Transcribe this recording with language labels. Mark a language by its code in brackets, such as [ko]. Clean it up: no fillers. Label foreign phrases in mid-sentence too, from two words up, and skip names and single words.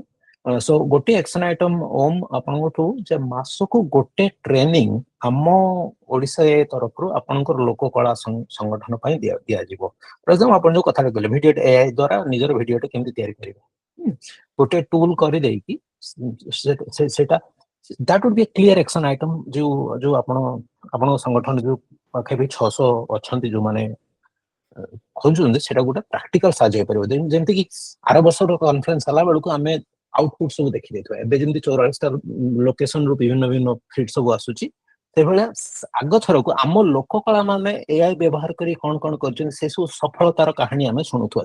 [or] ସୋ ଗୋଟେ [en] action item [or] ଓମ୍ ଆପଣଙ୍କଠୁ ଯେ ମାସକୁ ଗୋଟେ ଟ୍ରେନିଂ ଆମ ଓଡିଶା ତରଫରୁ ଆପଣଙ୍କର ଲୋକ କଳା ସଂଗଠନ ପାଇଁ ଦିଆଯିବ। ଆପଣ ଯୋଉ କଥାଟା କହିଲେ [en] video AI [or] ଦ୍ୱାରା ନିଜର ଭିଡିଓଟା କେମିତି ତିଆରି କରିବେ, ଗୋଟେ ଟୁଲ କରିଦେଇକି ସେଟା [en] that would be a clear action item। [or] ଯୋଉ ଆପଣଙ୍କ ସଂଗଠନ ଯୋଉ ପାଖେ ବି 600 ଅଛନ୍ତି ଯୋଉମାନେ ଖୋଜୁଛନ୍ତି, ସେଟା ଗୋଟେ ପ୍ରାକ୍ଟିକାଲ ସାହାଯ୍ୟ ହେଇପାରିବ। ଯେମିତି କି ଆର ବର୍ଷର କନଫରେନ୍ସ ହେଲା ବେଳକୁ ଆମେ ଆଉଟପୁଟ ସବୁ ଦେଖିଦେଇଥିବା, ଏବେ ଯେମିତି 44ଟା ଲୋକେସନରୁ ବିଭିନ୍ନ ଫିଡ୍ ସବୁ ଆସୁଛି, ସେଭଳିଆ ଆଗ ଥରକୁ ଆମ ଲୋକ କଳା ମାନେ ଏଆଇ ବ୍ୟବହାର କରି କଣ କରିଛନ୍ତି ସେ ସବୁ ସଫଳତାର କାହାଣୀ ଆମେ ଶୁଣୁଥିବା।